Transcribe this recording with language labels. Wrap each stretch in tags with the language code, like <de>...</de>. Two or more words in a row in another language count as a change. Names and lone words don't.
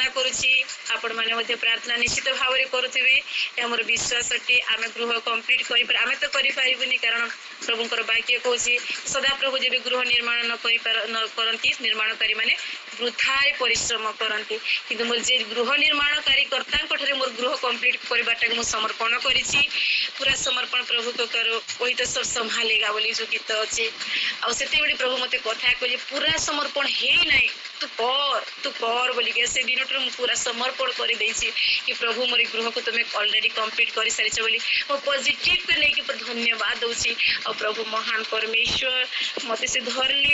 <or>କରୁଛି ଆପଣମାନେ ମଧ୍ୟ ପ୍ରାର୍ଥନା ନିଶ୍ଚିତ ଭାବରେ କରୁଥିବେ ଏହା ମୋର ବିଶ୍ୱାସ କି ଆମେ ଗୃହ କମ୍ପ୍ଲିଟ୍ କରିପାର ଆମେ ତ କରିପାରିବୁନି କାରଣ ପ୍ରଭୁଙ୍କର ବାକ୍ୟ କହୁଛି ସଦାପ୍ରଭୁ ଯେବେ ଗୃହ ନିର୍ମାଣ ନ କରନ୍ତି ନିର୍ମାଣକାରୀମାନେ ବୃଥାରେ ପରିଶ୍ରମ କରନ୍ତି କିନ୍ତୁ ମୋର ଯେ ଗୃହ ନିର୍ମାଣକାରୀ କର୍ତ୍ତାଙ୍କଠାରେ ମୋର ଗୃହ କମ୍ପ୍ଲିଟ୍ କରିବାଟାକୁ ମୁଁ ସମର୍ପଣ କରିଛି ପୁରା ସମର୍ପଣ ପ୍ରଭୁଙ୍କ କର</or> <hi>वही तो सब संभालेगा बोली जो गीत अच्छे</hi> <or>ଆଉ ସେତେବେଳେ ପ୍ରଭୁ ମୋତେ କଥା କହିଲେ ପୁରା ସମର୍ପଣ ହେଇ ନାହିଁ ତୁ କର ବୋଲିକି ସେ ଦିନଠାରୁ ମୁଁ ପୁରା ସମର୍ପଣ କରିଦେଇଛି କି ପ୍ରଭୁ ମୋର ଗୃହକୁ ତୁମେ ଅଲରେଡି କମ୍ପ୍ଲିଟ୍ କରିସାରିଛ ବୋଲି ମୁଁ ପଜିଟିଭକୁ ନେଇକି ଧନ୍ୟବାଦ ଦେଉଛି ଆଉ ପ୍ରଭୁ ମହାନ ପରମେଶ୍ୱର ମୋତେ ସେ ଧରିଲେ</or>